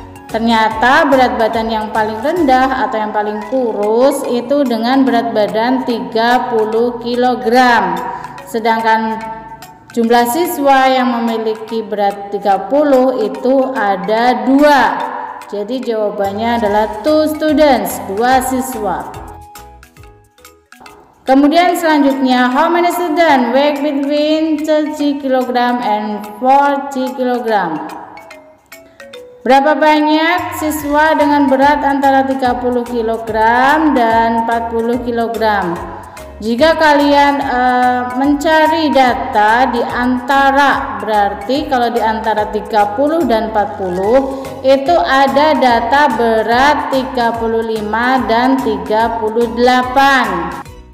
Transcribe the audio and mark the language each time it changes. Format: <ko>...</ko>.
<id>Ternyata berat badan yang paling rendah atau yang paling kurus itu dengan berat badan 30 kg. Sedangkan jumlah siswa yang memiliki berat 30 itu ada 2. Jadi jawabannya adalah 2 students, 2 siswa. Kemudian selanjutnya,</id> <en>how many students weigh between 30 kg and 40 kg?</en> <id>Berapa banyak siswa dengan berat antara 30 kg dan 40 kg? Jika kalian mencari data di antara, berarti kalau di antara 30 dan 40 itu ada data berat 35 dan 38.</id>